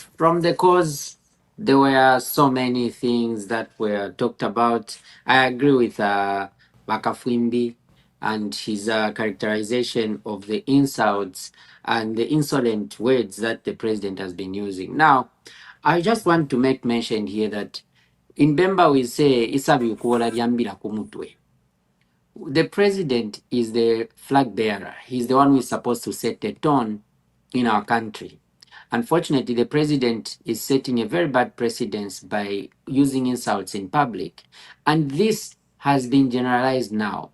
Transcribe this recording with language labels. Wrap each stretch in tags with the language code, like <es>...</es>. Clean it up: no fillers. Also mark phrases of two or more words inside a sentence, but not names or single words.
<en>From the cause, there were so many things that were talked about. I agree with Makafwimbi and his characterization of the insults and the insolent words that the president has been using. Now, I just want to make mention here that in Bemba we say,</en> <bem>Isabi ukuola lyambira kumutwe.</bem> <en>The president is the flag bearer. He's the one who is supposed to set the tone in our country. Unfortunately, the president is setting a very bad precedence by using insults in public. And this has been generalized now.</en>